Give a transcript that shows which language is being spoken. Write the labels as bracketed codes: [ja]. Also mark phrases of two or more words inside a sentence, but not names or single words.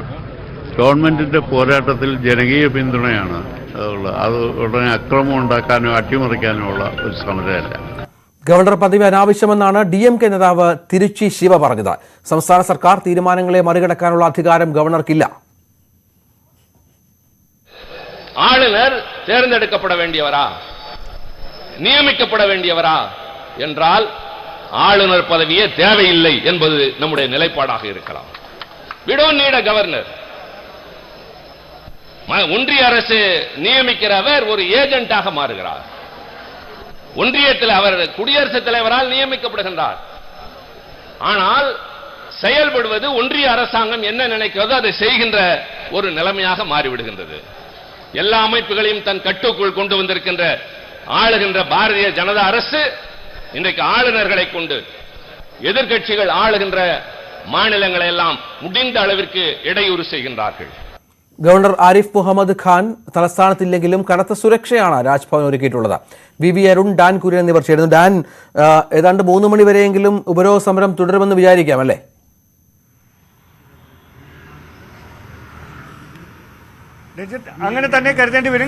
[ml] ഗവൺമെന്റിന്റെ പോരാട്ടത്തിൽ ജനകീയ പിന്തുണയാണ് അതുള്ളത്. അത് ഉടനെ അക്രമം ഉണ്ടാക്കാനോ അട്ടിമറിക്കാനോ ഉള്ള ഒരു സമരമല്ല. ഗവർണർ പദവി അനാവശ്യമെന്നാണ് DMK നേതാവ് തിരുച്ചി ശിവ പറഞ്ഞത്. സംസ്ഥാന സർക്കാർ തീരുമാനങ്ങളെ മറികടക്കാനുള്ള അധികാരം ഗവർണർക്കില്ല. [ta] ஆளுநர் தேர்ந்தெடுக்கப்பட வேண்டியவரா நியமிக்கப்பட வேண்டியவரா என்றால் ஆளுநர் பதவியே தேவையில்லை என்பது நம்முடைய நிலைப்பாடாக இருக்கலாம். [en] We don't need a governor. [ta] ஒன்றிய அரசு நியமிக்கிறவர் ஒரு ஏஜென்ட்டாக மாறுகிறார். ஒன்றியத்தில் அவர் குடியரசுத் தலைவரால் நியமிக்கப்படுகின்றார். ஆனால் செயல்படுவது ஒன்றிய அரசாங்கம் என்ன நினைக்கிறதோ அதை செய்கின்ற ஒரு நிலைமையாக மாறிவிடுகின்றது. எல்லா அமைப்புகளையும் தன் கட்டுக்குள் கொண்டு வந்திருக்கின்ற ஆளுகின்ற பாரதிய ஜனதா அரசு இன்றைக்கு ஆளுநர்களை கொண்டு எதிர்க்கட்சிகள் ஆளுகின்ற மாநிலங்களை எல்லாம் முடிந்த அளவிற்கு இடையூறு செய்கின்றார்கள். [ml] ഗവർണർ ആരിഫ് മുഹമ്മദ് ഖാൻ തലസ്ഥാനത്തില്ലെങ്കിലും കനത്ത സുരക്ഷയാണ് രാജ്ഭവൻ ഒരുക്കിയിട്ടുള്ളത്. VV അരുൺ, ഡാൻ കുര്യൻ എന്നിവർ ചേരുന്നു. ഡാൻ, ഏതാണ്ട് 3 മണി വരെയെങ്കിലും ഉപരോധ സമരം തുടരുമെന്ന് വിചാരിക്കാം അല്ലേ? അങ്ങനെ തന്നെ കരുതേണ്ടി വരും.